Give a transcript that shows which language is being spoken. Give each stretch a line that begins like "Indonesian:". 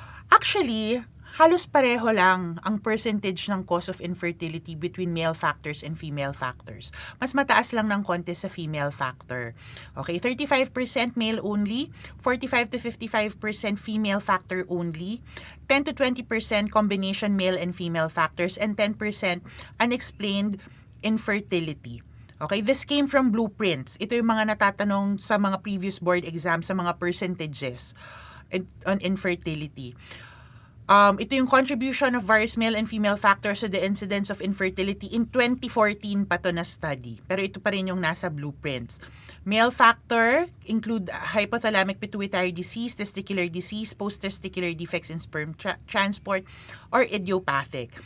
English: Actually,
Filipino: halos pareho lang ang
English: percentage ng cause of infertility between male factors and female factors.
Filipino: Mas mataas lang ng konti sa female factor.
English: Okay, 35% male only, 45 to 55% female factor only, 10 to 20% combination male and female factors, and 10% unexplained infertility. Okay, this came from blueprints.
Filipino: Ito yung mga natatanong sa mga previous board exams sa mga percentages on infertility. Ito yung
English: contribution of various male and female factors to the incidence of infertility in 2014 pa to na study.
Filipino: Pero ito pa rin yung nasa blueprints.
English: Male factor include hypothalamic pituitary disease, testicular disease, post-testicular defects in sperm transport, or idiopathic.